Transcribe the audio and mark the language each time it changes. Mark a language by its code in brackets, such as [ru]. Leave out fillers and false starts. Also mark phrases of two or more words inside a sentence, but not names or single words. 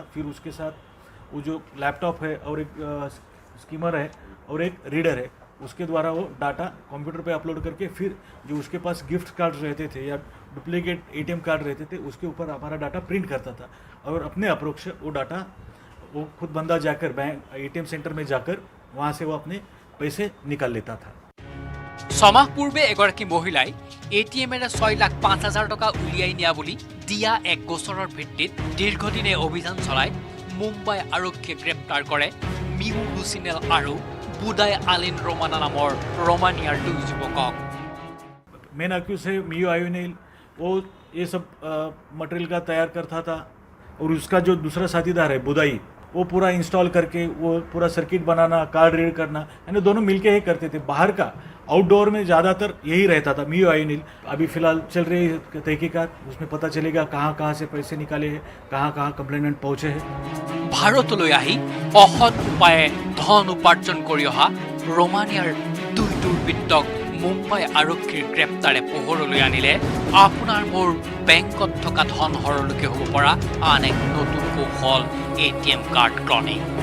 [hi] फिर उसके साथ वो जो लैपटॉप है और एक स्कीमर है और एक रीडर है, उसके द्वारा वो डाटा कंप्यूटर पे अपलोड करके फिर जो उसके पास [en] gift card [hi] रहते थे या [en] duplicate ATM card [hi] रहते थे उसके ऊपर हमारा डाटा प्रिंट करता था और अपने अप्रोक्ष वो डाटा वो खुद बंदा जाकर [en] bank ATM center [hi] में जाकर वहाँ से वो अपने पैसे निकाल लेता था। [as] ছমাহ পূৰ্বে এগৰাকী মহিলাই ATMৰে 6,05,000 টকা উলিয়াই নিয়া বুলি দিয়া এক গোচৰৰ ভিত্তিত দীৰ্ঘদিনে অভিযান চলাই মুম্বাই আৰক্ষীয়ে গ্ৰেপ্তাৰ কৰে মিউ ৰুচিনেল আৰু বুদাই আলিন ৰমানা নামৰ ৰোমানিয়াৰ দুই যুৱকক। [en] main accused [hi] है मियो आयोनिल, वो ये सब मटेरियल का तैयार करता था और उसका जो दूसरा साथीदार है बुदाई, वो पूरा इंस्टॉल करके वो पूरा सर्किट बनाना, कार्ड रीड करना, यानी दोनों मिलके ही करते थे। बाहर का आउटडोर में ज़्यादातर यही रहता था मियो आयोनिल। अभी फिलहाल चल रही तहकीकात, उसमें पता चलेगा कहाँ कहाँ से पैसे निकाले हैं, कहाँ कहाँ कंप्लेनेंट पहुँचे हैं। [as] ভাৰতলৈ আহি অসৎ উপায়ে ধন উপাৰ্জন কৰি অহা ৰোমানিয়াৰ দুই দুৰ্বৃত্তক মুম্বাই আৰক্ষীৰ গ্ৰেপ্তাৰে পোহৰলৈ আনিলে আপোনাৰ মোৰ বেংকত থকা ধন হৰলৈকে হ'ব পৰা আন এক নতুন কৌশল [en] ATM card cloning.